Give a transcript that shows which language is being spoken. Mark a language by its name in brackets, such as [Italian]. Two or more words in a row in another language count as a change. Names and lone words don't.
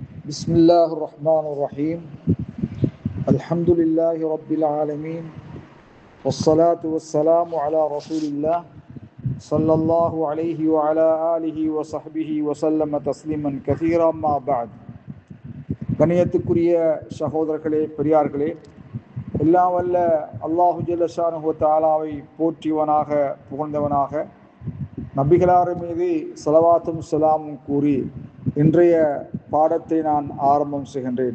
[Arabic] بسم الله الرحمن الرحيم الحمد لله رب العالمين والصلاة والسلام على رسول الله صلى الله عليه وعلى آله وصحبه وسلم تسليما كثيرا ما بعد [Tamil] கண்ணியத்துக்குரிய சகோதரர்களே பெரியார்களே, எல்லாம் வல்ல அல்லாஹு [Arabic] جل شأنه و تعالى [Tamil] போற்றியவனாக புகழ்ந்தவனாக நபிகளார் மீது ஸலவாத்தும் ஸலாமும் கூறி இன்றைய பாடத்தை நான் ஆரம்பம் செய்கின்றேன்.